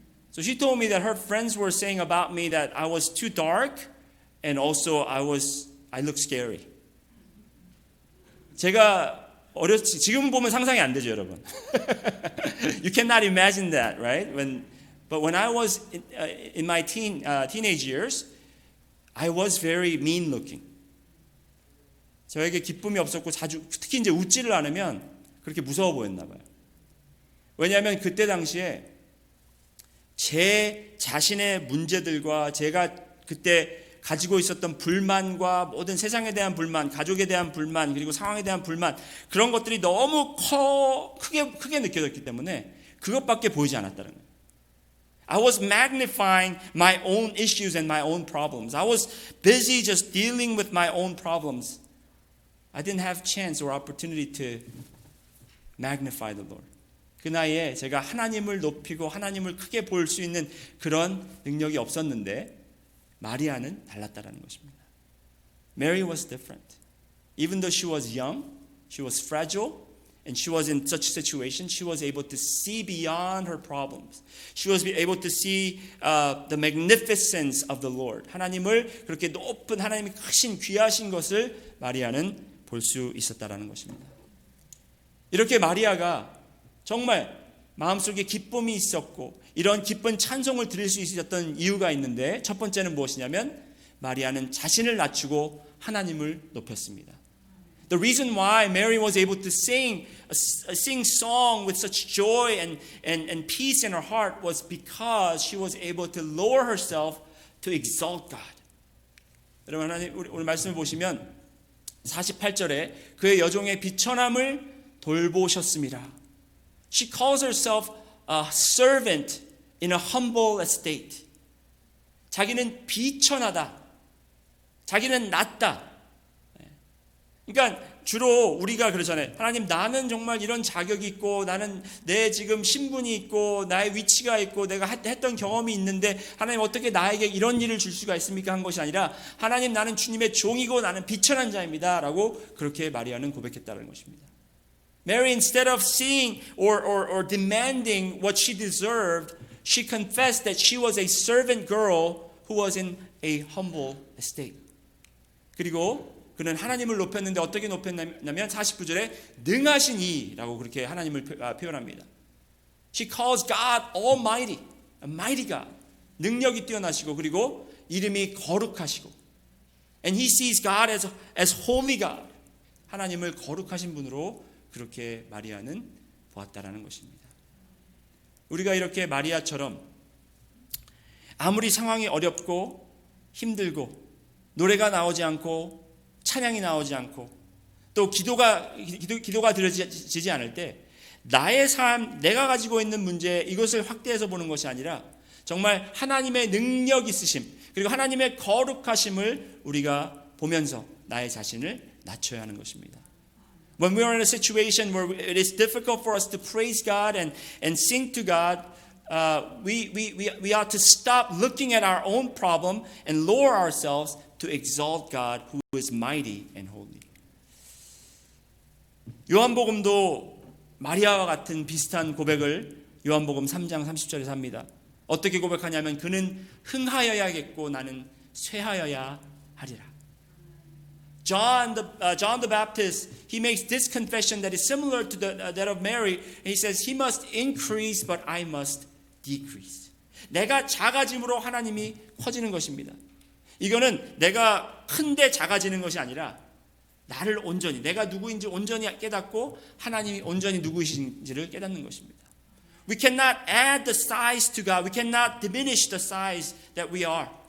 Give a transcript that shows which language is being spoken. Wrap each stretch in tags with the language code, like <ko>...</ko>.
<en>So she told me that her friends were saying about me that I was too dark and also I look scary.</en> <ko>제가 지금 보면 상상이 안 되죠, 여러분.</ko> <en>You cannot imagine that, right? But when I was in my teenage years, I was very mean looking.</en> <ko>저에게 기쁨이 없었고 특히 이제 웃지를 않으면 그렇게 무서워 보였나 봐요. 왜냐하면 그때 당시에 제 자신의 문제들과 제가 그때 가지고 있었던 불만과 모든 세상에 대한 불만, 가족에 대한 불만, 그리고 상황에 대한 불만, 그런 것들이 너무 크게 느껴졌기 때문에 그것밖에 보이지 않았다는 거예요.</ko> <en>I was magnifying my own issues and my own problems. I was busy just dealing with my own problems. I didn't have chance or opportunity to magnify the Lord.</en> <ko>그 나이에 제가 하나님을 높이고 하나님을 크게 볼 수 있는 그런 능력이 없었는데 마리아는 달랐다라는 것입니다.</ko> <en>Mary was different. Even though she was young, she was fragile, and she was in such situation, she was able to see beyond her problems. She was able to see the magnificence of the Lord.</en> <ko>하나님을 그렇게 높은 하나님이 크신 귀하신 것을 마리아는 볼 수 있었다라는 것입니다. 이렇게 마리아가 정말 마음속에 기쁨이 있었고 이런 기쁜 찬송을 드릴 수 있었던 이유가 있는데 첫 번째는 무엇이냐면 마리아는 자신을 낮추고 하나님을 높였습니다.</ko> <en>The reason why Mary was able to sing song with such joy and peace in her heart was because she was able to lower herself to exalt God.</en> <ko>여러분 하나님 우리 말씀을 보시면 48절에 그의 여종의 비천함을 돌보셨습니다.</ko> <en>She calls herself a servant in a humble estate.</en> <ko>자기는 비천하다. 자기는 낮다. 그러니까 주로 우리가 그러잖아요. 하나님 나는 정말 이런 자격이 있고 나는 내 지금 신분이 있고 나의 위치가 있고 내가 했던 경험이 있는데 하나님 어떻게 나에게 이런 일을 줄 수가 있습니까? 한 것이 아니라 하나님 나는 주님의 종이고 나는 비천한 자입니다. 라고 그렇게 마리아는 고백했다는 것입니다.</ko> <en>Mary, instead of seeing or demanding what she deserved, she confessed that she was a servant girl who was in a humble estate.</en> <ko>그리고 그는 하나님을 높였는데 어떻게 높였냐면 49절에 능하신 이라고 그렇게 하나님을 표현합니다.</ko> <en>She calls God Almighty, a mighty God.</en> <ko>능력이 뛰어나시고 그리고 이름이 거룩하시고</ko> <en>and he sees God as holy God.</en> <ko>하나님을 거룩하신 분으로 그렇게 마리아는 보았다라는 것입니다. 우리가 이렇게 마리아처럼 아무리 상황이 어렵고 힘들고 노래가 나오지 않고 찬양이 나오지 않고 또 기도가 드려지지 않을 때 나의 삶, 내가 가지고 있는 문제 이것을 확대해서 보는 것이 아니라 정말 하나님의 능력 있으심 그리고 하나님의 거룩하심을 우리가 보면서 나의 자신을 낮춰야 하는 것입니다.</ko> <en>When we are in a situation where it is difficult for us to praise God and sing to God, we ought to stop looking at our own problem and lower ourselves to exalt God who is mighty and holy.</en> <ko>요한복음도 마리아와 같은 비슷한 고백을 요한복음 3장 30절에서 합니다. 어떻게 고백하냐면 그는 흥하여야겠고 나는 쇠하여야 하리라.</ko> <en>John the Baptist, he makes this confession that is similar to that of Mary. And he says, he must increase, but I must decrease.</en> <ko>내가 작아짐으로 하나님이 커지는 것입니다. 이거는 내가 큰데 작아지는 것이 아니라 나를 온전히, 내가 누구인지 온전히 깨닫고 하나님이 온전히 누구이신지를 깨닫는 것입니다.</ko> <en>We cannot add the size to God. We cannot diminish the size that we are.</en>